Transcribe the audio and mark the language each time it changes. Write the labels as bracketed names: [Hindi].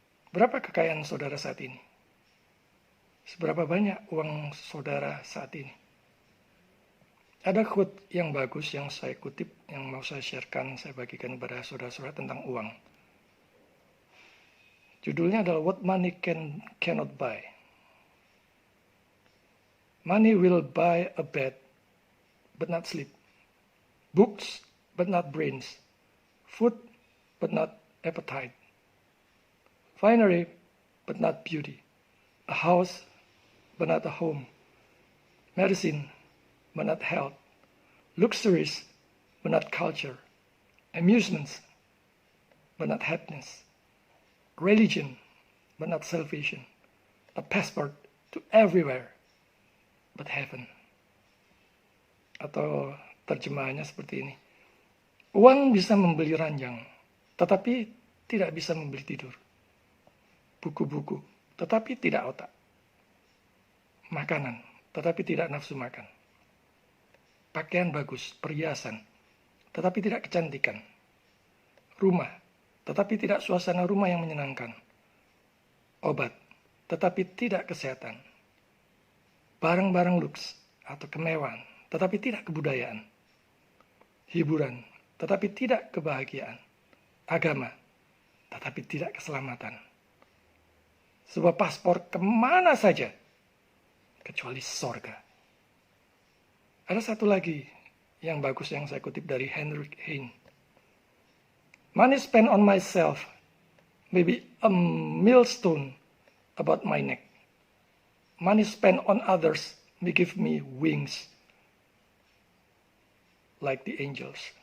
[Indonesian] Berapa kekayaan saudara saat ini? Seberapa banyak uang saudara saat ini? Ada quote yang bagus yang saya kutip, yang mau saya sharekan, saya bagikan kepada saudara-saudara tentang uang. Judulnya adalah [English] What Money Cannot Buy. Money will buy a bed, but not sleep. Books, but not brains. Food, but not appetite. Finery, but not beauty. A house, but not a home. Medicine, but not health. Luxuries, but not culture. Amusements, but not happiness. Religion, but not salvation. A passport to everywhere, but heaven. [Indonesian] Atau terjemahannya seperti ini. Uang bisa membeli ranjang, tetapi tidak bisa membeli tidur. Buku-buku, tetapi tidak otak. Makanan, tetapi tidak nafsu makan. Pakaian bagus, perhiasan, tetapi tidak kecantikan. Rumah, tetapi tidak suasana rumah yang menyenangkan. Obat, tetapi tidak kesehatan. Barang-barang luks atau kemewahan, tetapi tidak kebudayaan. Hiburan, tetapi tidak kebahagiaan. Agama, tetapi tidak keselamatan. Sebuah paspor kemana saja, kecuali sorga. Ada satu lagi yang bagus yang saya kutip dari Heinrich Heine. [English] Money spent on myself may be a millstone about my neck. Money spent on others may give me wings like the angels.